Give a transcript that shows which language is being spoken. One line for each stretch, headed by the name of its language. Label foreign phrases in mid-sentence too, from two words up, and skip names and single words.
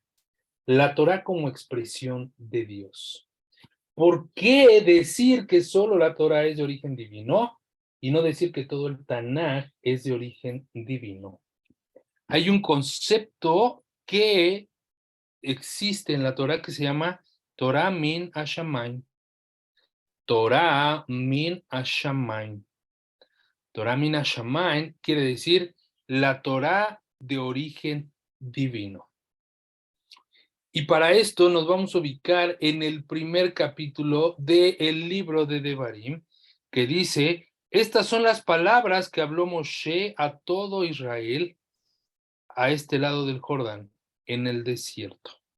Spanish: La Torá como expresión de Dios. ¿Por qué decir que solo la Torá es de origen divino y no decir que todo el Tanaj es de origen divino? Hay un concepto que existe en la Torá que se llama
Hebrew: תורה מן השמים. תורה מן השמים. תורה מן השמים
Spanish: quiere decir la Torá de origen divino. Y para esto nos vamos a ubicar en el primer capítulo del libro de Devarim, que dice, estas son las palabras que habló Moshe a todo Israel a este lado del Jordán, en el desierto.